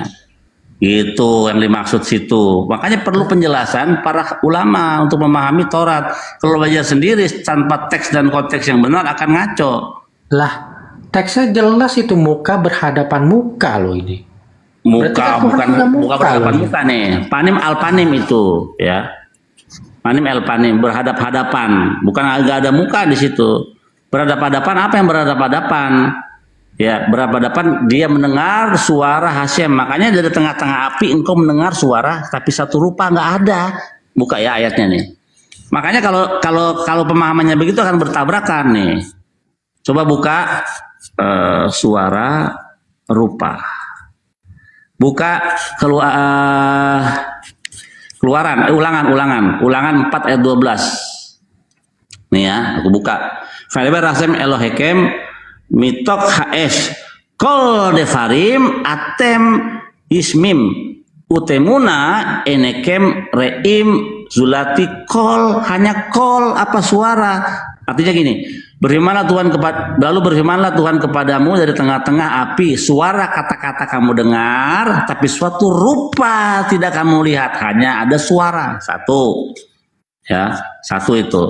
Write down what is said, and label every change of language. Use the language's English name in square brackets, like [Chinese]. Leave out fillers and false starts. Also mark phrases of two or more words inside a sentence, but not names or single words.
[Indonesian] Itu yang dimaksud situ. Makanya perlu penjelasan para ulama untuk memahami Taurat. Kalau belajar sendiri tanpa teks dan konteks yang benar akan ngaco. Lah, teksnya jelas itu muka berhadapan muka loh ini. Muka bukan berhadapan muka nih. [Hebrew] פנים אל פנים [Indonesian] itu ya. [Hebrew] פנים אל פנים [Indonesian] berhadap-hadapan, bukan agak ada muka di situ. Berhadap-hadapan, apa yang berhadap-hadapan? Ya, berhadapan dia mendengar suara Hashem. Makanya dari tengah-tengah api engkau mendengar suara tapi satu rupa nggak ada. Buka ya ayatnya nih. Makanya kalau pemahamannya begitu akan bertabrakan nih. Coba buka suara rupa. Buka ulangan 4 ayat 12. Nih ya, aku buka. [Hebrew] וידבר השם אליכם מתוך האש קול דברים אתם שומעים ותמונה אינכם רואים זולתי קול, [Indonesian] hanya kol apa suara. Artinya gini, lalu berfirmanlah Tuhan kepadamu dari tengah-tengah api, suara kata-kata kamu dengar, tapi suatu rupa tidak kamu lihat, hanya ada suara. Satu, ya, satu itu.